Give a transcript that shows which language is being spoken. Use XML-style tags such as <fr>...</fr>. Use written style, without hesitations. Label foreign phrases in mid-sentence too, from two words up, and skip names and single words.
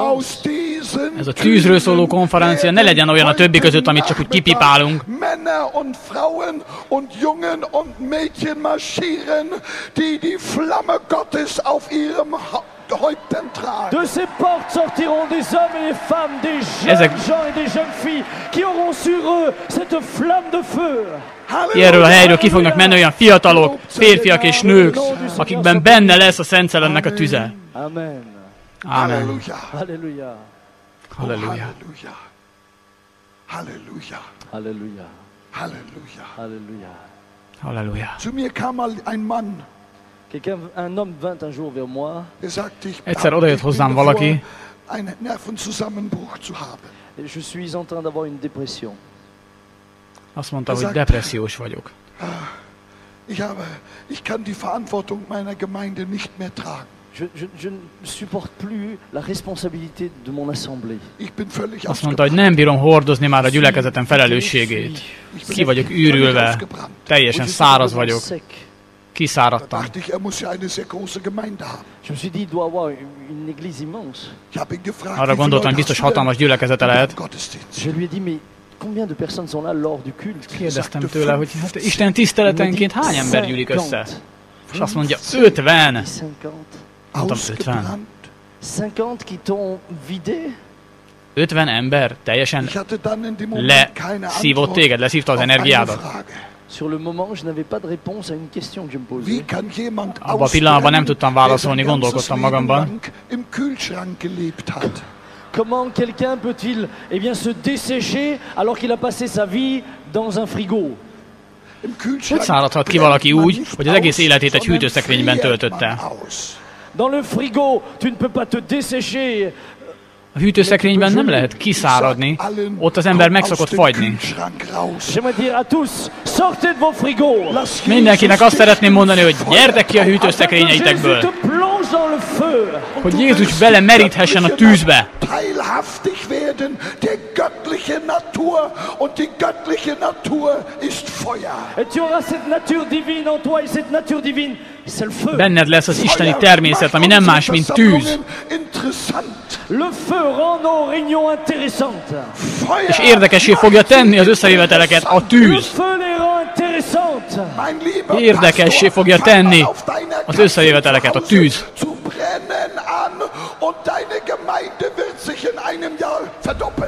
<de>Aus diesen</de> <hu>Ez a tűzről szóló konferencia ne legyen olyan a többi között, amit csak úgy kipipálunk.</hu> <de>Männer und Frauen und Jungen und Mädchen marschieren, die die Flamme Gottes auf ihrem Häupten tragen.</de> <fr>De ces portes sortiront des hommes et des femmes, des jeunes</fr> <hu>Ezek-</hu> <fr>gens et des jeunes filles qui auront sur eux cette flamme de feu.</fr> <hu>Erről a helyről ki fognak menni olyan fiatalok, férfiak és nők, akikben benne lesz a Szent Szellemnek a tüze. Amen. Amen. Halleluja.</hu> <fr>Alléluia.</fr> <hu>Halleluja. Halleluja. Halleluja.</hu> <fr>Alléluia.</fr> <hu>Halleluja.</hu> <fr>Alléluia.</fr> <hu>Halleluja.</hu> <de>Zu mir kam mal ein Mann,</de> <fr>Un homme vint un jour vers moi</fr> <de>der sagte, ich</de> <hu>Egyszer</hu> <de>bin</de> <hu>odajött hozzám valaki,</hu> <de>davor, einen Nervenzusammenbruch zu haben.</de> <fr>et je suis en train d'avoir une dépression.</fr> <hu>azt mondta, hogy depressziós vagyok.</hu> <de>Ich kann die Verantwortung meiner Gemeinde nicht mehr tragen.</de> <fr>Je ne supporte plus la responsabilité de mon assemblée.</fr> <de>Ich bin völlig</de> <hu>Azt mondta, hogy nem bírom hordozni már a gyülekezetem felelősségét. Ki vagyok űrülve, teljesen száraz vagyok, Kiszáradtam.</hu> <de>Dachte ich, er muss ja eine sehr große Gemeinde haben.</de> <fr>Je me suis dit, il doit avoir une église immense.</fr> <de>Ich habe ihn gefragt,</de> <hu>Arra gondoltam, biztos hatalmas gyülekezete lehet.</hu> <de>Gottesdienst.</de> <fr>Je lui ai dit, mais combien de personnes sont là lors du culte?</fr> <hu>Kérdeztem tőle, hogy hát Isten tiszteletenként hány ember gyűlik össze? És azt mondja, 50. 50. Mondtam, 50.</hu> <de>Ausgebrannt.</de> <fr>50 qui t'ont vidé?</fr> <hu>50 ember teljesen</hu> <de>Ich hatte dann in dem Moment keine</de> <hu>leszívott</hu> <de>Antwort</de> <hu>téged, leszívta az</hu> <de>auf eine</de> <hu>energiádat.</hu> <de>Frage.</de> <fr>Sur le moment, je n'avais pas de réponse à une question que je me posais.</fr> <de>Wie kann jemand</de> <hu>Abban a pillanatban nem tudtam</hu> <de>der</de> <hu>válaszolni,</hu> <de>sein ganzes</de> <hu>gondolkodtam</hu> <de>Leben</de> <hu>magamban.</hu> <de>lang im Kühlschrank gelebt hat?</de> <fr>Comment quelqu'un peut-il se dessécher alors qu'il a passé sa vie dans un frigo?</fr> <de>Im</de> <hu>Hogy</hu> <de>Kühlschrank</de> <hu>száradhat ki valaki úgy,</hu> <de>brennt man</de> <hu>hogy az egész</hu> <de>nicht</de> <hu>életét egy</hu> <de>aus, sondern</de> <hu>hűtőszekrényben</hu> <de>friert</de> <hu>töltötte?</hu> <de>man aus.</de> <fr>Dans le frigo, tu ne peux pas te dessécher.</fr> <hu>A hűtőszekrényben nem lehet kiszáradni, ott az ember meg szokott fagyni.</hu> <fr>J'aimerais dire à tous, sortez de vos frigos.</fr> <hu>Mindenkinek azt szeretném mondani, hogy gyertek ki a hűtőszekrényeitekből, hogy Jézus bele meríthessen a tűzbe.</hu> <de>Teilhaftig werden der göttlichen Natur und die göttliche Natur ist Feuer.</de> <fr>Et tu auras cette nature divine en toi et cette nature divine, c'est le feu.</fr> <hu>Benned lesz az isteni természet, ami nem más, mint tűz.</hu> <fr>Le feu rend nos réunions intéressantes.</fr> <hu>És érdekessé fogja tenni az összejöveteleket a</hu> <fr>Le</fr> <hu>tűz.</hu> <fr>feu les rend intéressantes.</fr> <hu>Érdekessé fogja tenni az összejöveteleket a tűz.</hu> <de>Zu brennen an und deine Gemeinde wird sich in einem Jahr verdoppeln.</de>